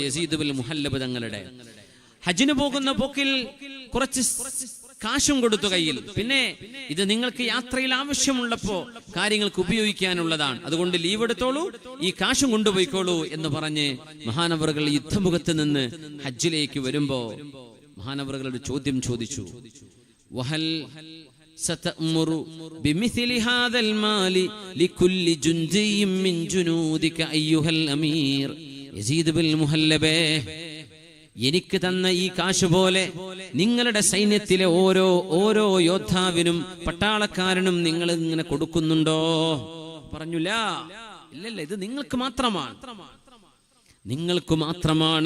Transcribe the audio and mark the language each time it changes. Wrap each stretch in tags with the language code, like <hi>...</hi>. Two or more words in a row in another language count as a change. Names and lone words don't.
<ml>യസീദ് ഇബ്നുൽ മുഹല്ലബ് തങ്ങളുടെ ഹജ്ജിന് പോകുന്ന പോക്കിൽ കുറച്ച് കാശും കൊടുത്തു കയ്യിൽ. പിന്നെ ഇത് നിങ്ങൾക്ക് യാത്രയിൽ ആവശ്യമുള്ളപ്പോ കാര്യങ്ങൾക്ക് ഉപയോഗിക്കാനുള്ളതാണ്, അതുകൊണ്ട് ലീവ് എടുത്തോളൂ, ഈ കാശും കൊണ്ടുപോയിക്കോളൂ എന്ന് പറഞ്ഞ് മഹാനവറുകൾ യുദ്ധമുഖത്ത് നിന്ന് ഹജ്ജിലേക്ക് വരുമ്പോ മഹാനവറുകളുടെ ചോദ്യം ചോദിച്ചു,</ml> <ar>وهل ستأمر بمثل هذا المال لكل جندي من جنودك أيها الأمير.</ar> <ml>യസീദ് ഇബ്നുൽ മുഹല്ലബേ, എനിക്ക് തന്ന ഈ കാശ് പോലെ നിങ്ങളുടെ സൈന്യത്തിലെ ഓരോ യോദ്ധാവിനും പട്ടാളക്കാരനും നിങ്ങൾ ഇങ്ങനെ കൊടുക്കുന്നുണ്ടോ? പറഞ്ഞില്ല, ഇല്ലല്ല, ഇത് നിങ്ങൾക്ക് മാത്രമാണ്, നിങ്ങൾക്ക് മാത്രമാണ്.</ml>